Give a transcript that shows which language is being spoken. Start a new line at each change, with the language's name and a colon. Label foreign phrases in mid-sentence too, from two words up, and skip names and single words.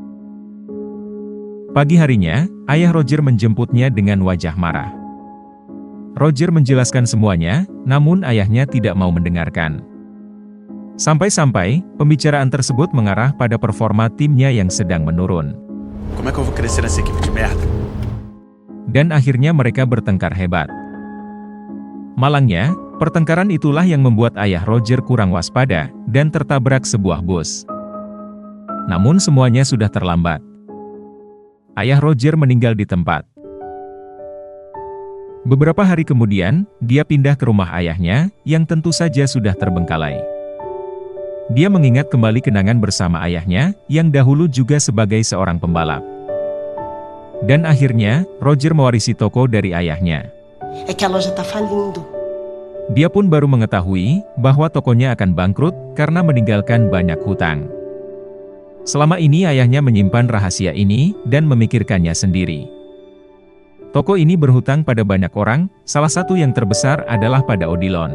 Indonesian: Pagi harinya, ayah Roger menjemputnya dengan wajah marah. Roger menjelaskan semuanya, namun ayahnya tidak mau mendengarkan. Sampai-sampai, pembicaraan tersebut mengarah pada performa timnya yang sedang menurun.
Portuguese: Como é que eu vou crescer nessa equipe de merda?
Indonesian: Dan akhirnya mereka bertengkar hebat. Malangnya, pertengkaran itulah yang membuat ayah Roger kurang waspada, dan tertabrak sebuah bus. Namun semuanya sudah terlambat. Ayah Roger meninggal di tempat. Beberapa hari kemudian, dia pindah ke rumah ayahnya, yang tentu saja sudah terbengkalai. Dia mengingat kembali kenangan bersama ayahnya, yang dahulu juga sebagai seorang pembalap. Dan akhirnya, Roger mewarisi toko dari ayahnya.
Portuguese: É que a loja tá falindo.
Indonesian: Dia pun baru mengetahui bahwa tokonya akan bangkrut karena meninggalkan banyak hutang. Selama ini ayahnya menyimpan rahasia ini dan memikirkannya sendiri. Toko ini berhutang pada banyak orang, salah satu yang terbesar adalah pada Odilon.